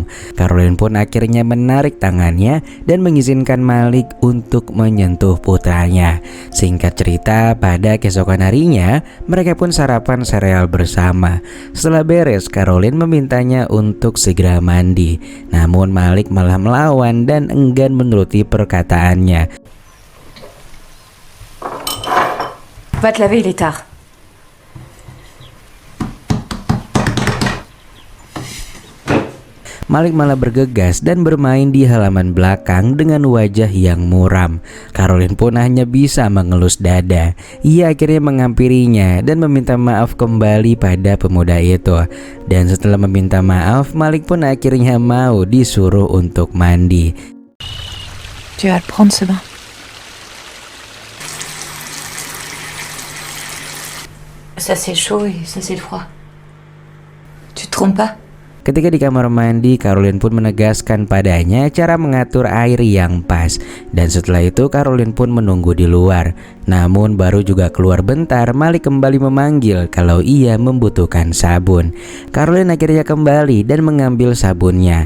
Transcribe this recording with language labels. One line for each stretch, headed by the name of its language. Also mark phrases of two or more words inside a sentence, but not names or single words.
Indonesian: Caroline pun akhirnya menarik tangannya dan mengizinkan Malik untuk menyentuh putranya. Singkat cerita, pada keesokan harinya mereka pun sarapan sereal bersama. Setelah beres, Caroline memintanya untuk segera mandi. Namun Malik malah melawan dan enggan menuruti perkataannya.
French: Va te laver, il est tard.
Indonesian: Malik malah bergegas dan bermain di halaman belakang dengan wajah yang muram. Caroline pun hanya bisa mengelus dada. Ia akhirnya menghampirinya dan meminta maaf kembali pada pemuda itu. Dan setelah meminta maaf, Malik pun akhirnya mau disuruh untuk mandi.
French: Tu vas le prendre ce bain. Ça c'est chaud et ça c'est froid. Tu te trompes pas?
Indonesian: Ketika di kamar mandi, Caroline pun menegaskan padanya cara mengatur air yang pas. Dan setelah itu Caroline pun menunggu di luar. Namun baru juga keluar bentar, Malik kembali memanggil kalau ia membutuhkan sabun. Caroline akhirnya kembali dan mengambil sabunnya.